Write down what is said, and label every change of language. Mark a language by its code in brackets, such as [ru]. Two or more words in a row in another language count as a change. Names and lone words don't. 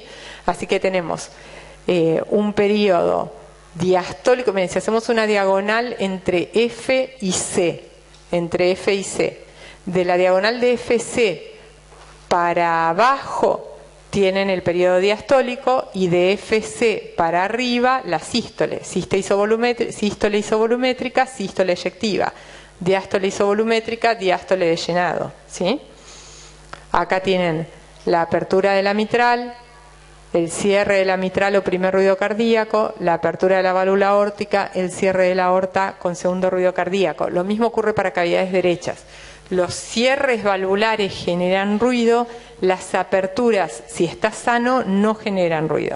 [es] Así que tenemos un periodo diastólico. Miren, si hacemos una diagonal entre F y C, de la diagonal de FC para abajo tienen el periodo diastólico, y de FC para arriba la sístole, sístole isovolumétrica, sístole eyectiva, diástole isovolumétrica, diástole de llenado, ¿sí? Acá tienen la apertura de la mitral, el cierre de la mitral o primer ruido cardíaco, la apertura de la válvula aórtica, el cierre de la aorta con segundo ruido cardíaco. Lo mismo ocurre para cavidades derechas. Los cierres valvulares generan ruido, las aperturas, si está sano, no generan ruido.